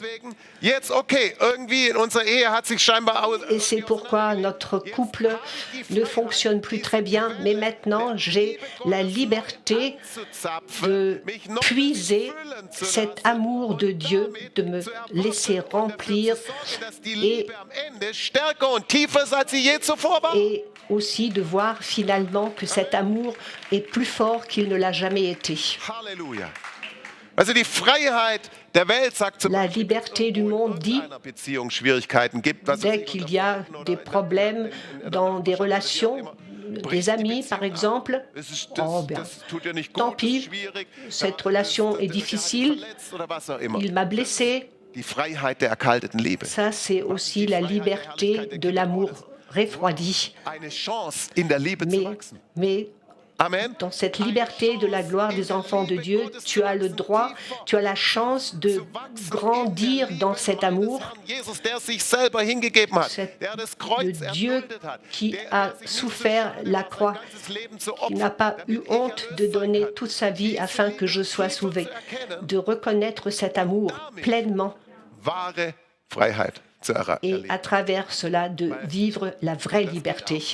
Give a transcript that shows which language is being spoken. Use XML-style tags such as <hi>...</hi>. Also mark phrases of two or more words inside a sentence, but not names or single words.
<fr>Et c'est pourquoi notre couple ne fonctionne plus très bien, mais maintenant j'ai la liberté de puiser cet amour de Dieu, de me laisser remplir et aussi de voir finalement que cet amour est plus fort qu'il ne l'a jamais été.</fr> <de>Halleluja. Also die Freiheit der Welt sagt zum</de> <fr>La liberté du monde dit,</fr> <de>Beziehung Schwierigkeiten gibt, was</de> <fr>dès qu'il y a des problèmes dans des relations, des amis par exemple, oh bien, tant pis, cette relation est difficile, il m'a blessé.</fr> <de>Die Freiheit der erkalteten Liebe.</de> <fr>Ça, c'est aussi la liberté de l'amour refroidi.</fr> <de>Eine Chance in der Liebe zu wachsen.</de> <fr>Mais Amen. dans cette liberté de la gloire des enfants de Dieu, tu as le droit, tu as la chance de grandir dans cet amour. Le Dieu qui a souffert la croix, qui n'a pas eu honte de donner toute sa vie afin que je sois sauvé, de reconnaître cet amour pleinement et à travers cela de vivre la vraie liberté.</fr>